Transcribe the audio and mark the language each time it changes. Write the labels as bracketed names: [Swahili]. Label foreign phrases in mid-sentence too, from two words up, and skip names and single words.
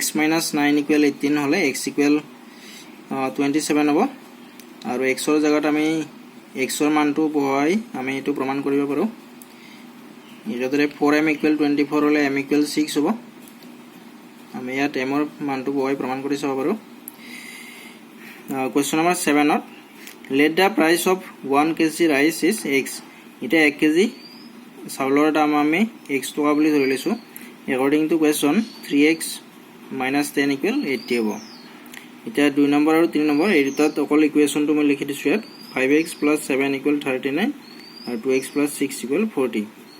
[Assamese] - 9 = 18 হলে x = 27 হ'ব আৰু x ৰ জায়গাত আমি x ৰ মানটো বহাই আমি এটো প্ৰমাণ কৰিব পাৰো ইৰদৰে 4m = 24 হলে m = 6 হ'ব আমি ইয়াত m ৰ মানটো বহাই প্ৰমাণ কৰি চাব পাৰো [English] question number [Assamese] 7ত [English] let the price of 1 kg rice is x [Assamese] এটা 1 কেজি চাউলৰ দাম আমি x টকা বুলি ধৰি লৈছো [English] according to question [Assamese] 3x - 10 = 80 হ'ব এটা 2 নম্বৰ আৰু 3 নম্বৰ এই দুটাত অকল ইকুৱেশ্যনটো মই লিখি দিছো ইয়াত 5x + 7 = 39 আৰু 2x + 6 = 40